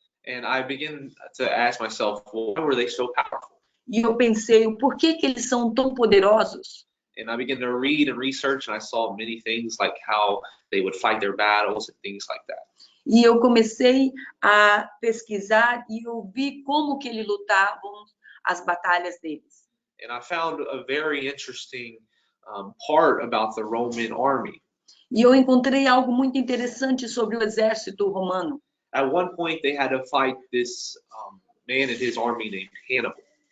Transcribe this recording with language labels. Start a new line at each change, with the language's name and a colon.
English: And I began to ask myself, well, why were they so powerful?
Portuguese: E eu pensei, por que eles são tão poderosos?
English: And I began to read and research, and I saw many things like how they would fight their battles and things like that.
Portuguese: E eu comecei a pesquisar e eu vi como que eles lutavam as batalhas deles.
English: And I found a very interesting part about the Roman army.
Portuguese: E eu encontrei algo muito interessante sobre o exército romano.
English: At one point, they had to fight this man and his army named Hannibal.